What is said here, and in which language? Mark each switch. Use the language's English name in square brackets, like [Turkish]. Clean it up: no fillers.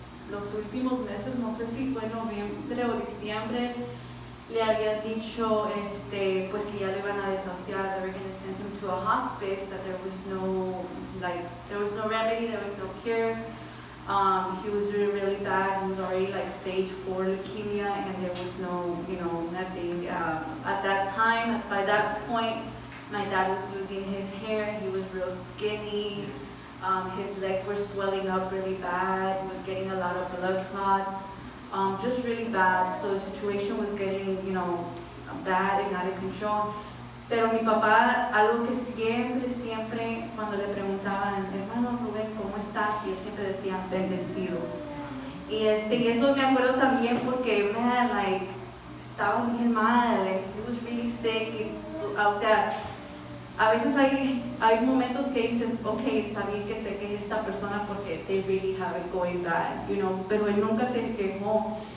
[Spanish] los últimos meses, no sé si fue noviembre o diciembre, le habían dicho pues que ya lo iban a desahuciar. [English] They were going to send him to a hospice, that there was no remedy, there was no cure. He was doing really bad. He was already like stage 4 leukemia, and there was no, nothing. At that time, by that point, my dad was losing his hair. He was real skinny. His legs were swelling up really bad. He was getting a lot of blood clots, just really bad. So the situation was getting, bad and out of control. [Spanish] Pero mi papá, algo que siempre, cuando le preguntaban, hermano Rubén, ¿cómo estás? Y él siempre decía, bendecido. Y eso me acuerdo también porque, man, like, estaba bien mal, like, [English] he was really sick. [Spanish] O sea, a veces hay momentos que dices, okay, está bien que se queje esta persona porque [English] they really have it going bad, [Spanish] pero él nunca se quejó.